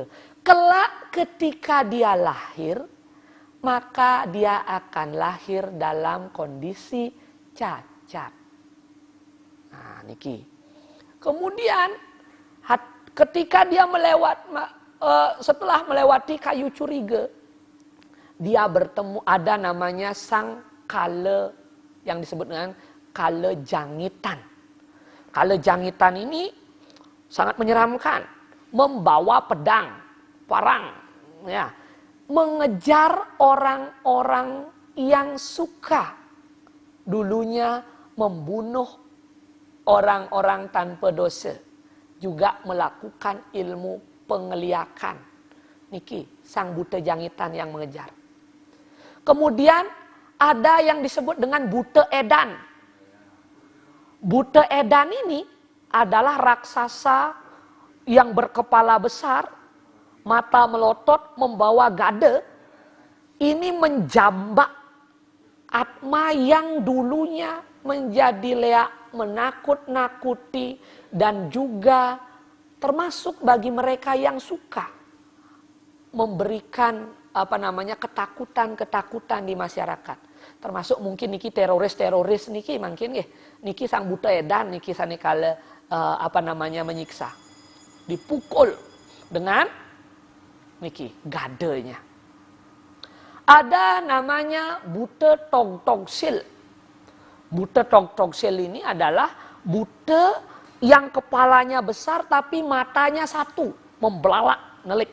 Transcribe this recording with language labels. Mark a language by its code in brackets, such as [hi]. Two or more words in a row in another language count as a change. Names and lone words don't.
[id] Kelak ketika dia lahir, maka dia akan lahir dalam kondisi cacat. Nah niki. Kemudian ketika dia setelah melewati kayu curiga, dia bertemu, ada namanya sang kala yang disebut dengan kala jangitan. Kala jangitan ini sangat menyeramkan, membawa pedang, parang, ya, mengejar orang-orang yang suka dulunya membunuh orang-orang tanpa dosa, juga melakukan ilmu pengeliakan. Niki sang buta jangitan yang mengejar. Kemudian ada yang disebut dengan Buta Edan. Buta Edan ini adalah raksasa yang berkepala besar, mata melotot, membawa gada. Ini menjambak Atma yang dulunya menjadi leak, menakut-nakuti, dan juga termasuk bagi mereka yang suka memberikan ketakutan di masyarakat. Termasuk mungkin niki teroris niki mungkin niki sang Buta Edan niki sanekala menyiksa. Dipukul dengan niki gadenya. Ada namanya Buta Togtogsil. Buta Togtogsil ini adalah buta yang kepalanya besar tapi matanya satu, membelalak, nelik.